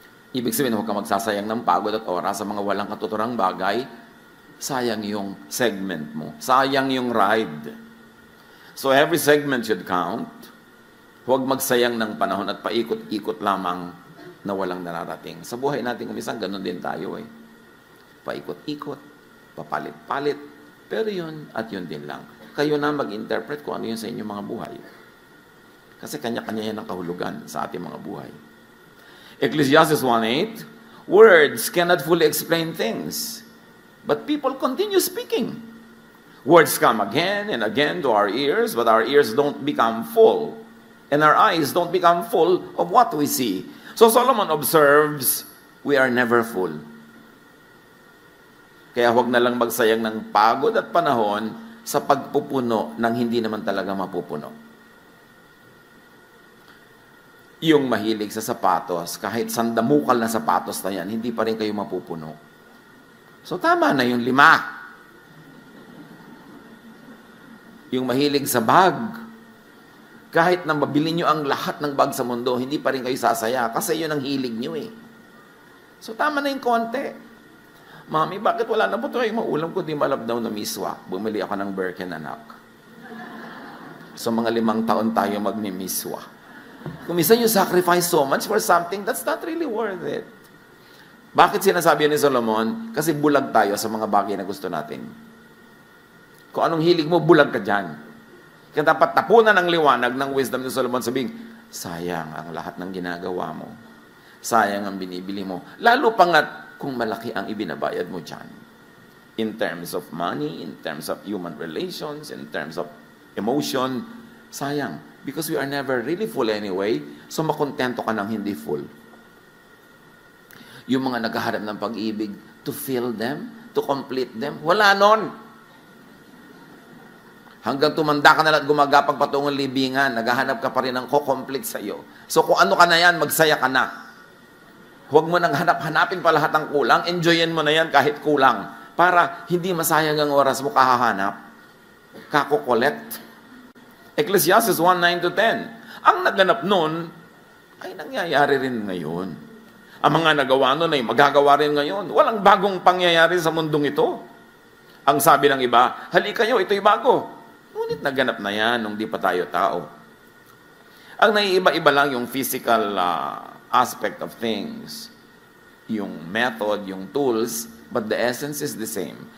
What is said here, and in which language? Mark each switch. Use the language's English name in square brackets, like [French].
[Filipino] Ibig sabihin, huwag ka magsasayang ng pagod at oras sa mga walang katuturang bagay. Sayang yung segment mo. Sayang yung ride. [English] So every segment should count. [Filipino] Huwag magsayang ng panahon at paikot-ikot lamang na walang nararating. Sa buhay natin kumisang, ganun din tayo eh. Paikot-ikot, papalit-palit, pero yun at yun din lang. Kayo na mag-interpret kung ano yun sa inyong mga buhay. Kasi kanya-kanya yan ang kahulugan sa ating mga buhay. [English] Ecclesiastes 1:8, words cannot fully explain things, but people continue speaking. Words come again and again to our ears, but our ears don't become full. And our eyes don't become full of what we see. So Solomon observes, we are never full. [Filipino] Kaya huwag na lang magsayang ng pagod at panahon sa pagpupuno ng hindi naman talaga mapupuno. Yung mahilig sa sapatos, kahit sandamukal na sapatos na yan, hindi pa rin kayo mapupuno. So tama na yung 5. Yung mahilig sa bag, kahit na mabili nyo ang lahat ng bag sa mundo, hindi pa rin kayo sasaya kasi yun ang hilig nyo eh. So tama na yung konti. Mami, bakit wala na po ito? Maulam ko, di malab daw na miswa. Bumili ako ng Birken, anak. So mga 5 taon tayo magmimiswa. Kung minsan [English] you sacrifice so much for something, that's not really worth it. [Filipino] Bakit sinasabi ni Solomon? Kasi bulag tayo sa mga bagay na gusto natin. Kung anong hilig mo, bulag ka dyan. Kaya dapat tapunan ng liwanag ng wisdom ni Solomon, sabihin, sayang ang lahat ng ginagawa mo. Sayang ang binibili mo. Lalo pa nga kung malaki ang ibinabayad mo dyan. [English] In terms of money, in terms of human relations, in terms of emotion, [Filipino] sayang. [English] Because we are never really full anyway, so [Filipino] makontento ka ng hindi [English] full. [Filipino] Yung mga naghahanap ng pag-ibig, [English] to fill them, to complete them, [Filipino] wala nun. Hanggang tumanda ka na lang at gumagapag patungong libingan, naghahanap ka pa rin ng ko-complete sa iyo. So kung ano ka na yan, magsaya ka na. Huwag mo nang hanapin pa lahat ng kulang, enjoyin mo na yan kahit kulang. Para hindi masayang ang oras mo kahahanap, kako-collect. Ecclesiastes 1:9-10. Ang naganap nun, ay nangyayari rin ngayon. Ang mga nagawa nun ay magagawa rin ngayon. Walang bagong pangyayari sa mundong ito. Ang sabi ng iba, halika kayo, ito'y bago. Ngunit naganap na yan nung di pa tayo tao. Ang naiiba-iba lang yung [English] physical aspect of things. Yung method, yung tools, but the essence is the same.